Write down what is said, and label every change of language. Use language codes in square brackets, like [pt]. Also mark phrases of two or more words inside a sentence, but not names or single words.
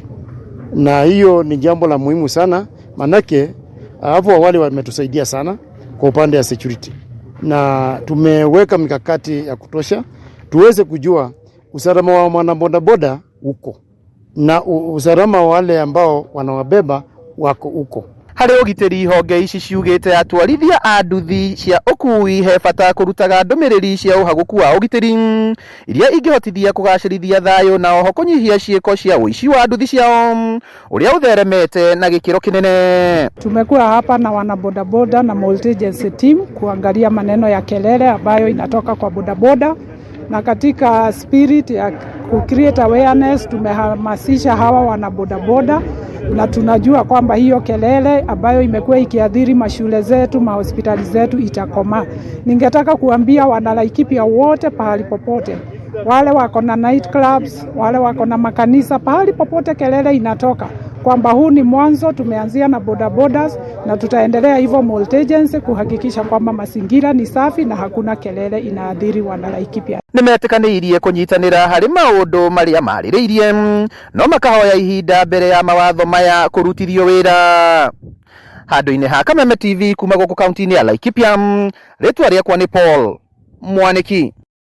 [sw] Na hiyo ni jambo la muhimu sana, manake hapo awali wametusaidia sana kwa upande ya security. Na tumeweka mikakati ya kutosha tuweze kujua usalama wa wanabodaboda uko na usalama wale ambao wanawabeba wako uko. [ki] Harĩ ũgitĩri, honge ici ciugĩte atwarithia a nduthi cia ũkui he bata kũrutaga ndũmĩrĩri cia ũhagũku wa ũgitĩri iria ingĩhotithia kũgacĩrithia thayũ na oho kũnyihia ciĩko cia ũici wa nduthi ciao ũrĩa ũtheremete na gĩkĩro kĩnene. [sw] Tumekuwa hapa na wanabodaboda na [en] multi-agency team [sw] kuangalia maneno ya kelele ambayo inatoka kwa bodaboda, na katika spirit ya [en] create awareness [sw] tumehamasisha hawa wanabodaboda, na tunajua kwamba hiyo kelele ambayo imekuwa ikiadhiri mashule zetu, mahospitali zetu itakoma. Ningetaka kuambia Wanalaikipia wote pahali popote, wale wako na [en] night clubs, [sw] wale wako na makanisa, pahali popote kelele inatoka, kwamba huu ni mwanzo. Tumeanzia na bodabodas na tutaendelea hivyo multi-agency kuhakikisha kwamba mazingira ni safi na hakuna kelele inaadhiri Wanalaikipia. [ki] Nĩmetĩkanĩirie kũnyitanĩra harĩ maũndũ marĩa marĩrĩirie no makahoya ihinda mbere ya mawatho maya kũrutithio wĩra. Handũ-inĩ ha Kameme TV kuma gũkũ kaunti-inĩ ya Laikipia, rĩtwa rĩakwa nĩ Paul Mwaniki.